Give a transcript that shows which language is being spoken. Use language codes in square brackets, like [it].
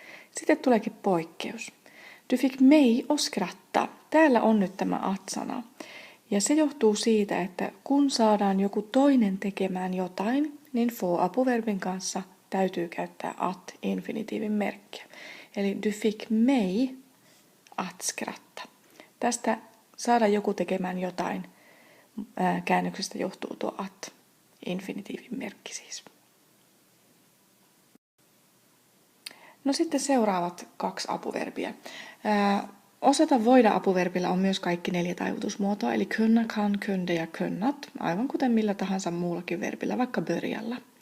[fi] Sitten tuleekin poikkeus. [sv] Du fick mig att skratta. [fi] Täällä on nyt tämä at-sana. Ja se johtuu siitä, että kun saadaan joku toinen tekemään jotain, niin få-apuverbin kanssa täytyy käyttää at-infinitiivin merkkiä. Eli [sv] du fick mig att skratta. [fi] Tästä saada joku tekemään jotain käännöksestä johtuu tuo at, infinitiivin merkki siis. No sitten seuraavat 2 apuverbia. Osata voida apuverbillä on myös kaikki 4 taivutusmuotoa, eli kunna, kan, kunde ja kunnat, aivan kuten millä tahansa muullakin verbillä, vaikka börjalla.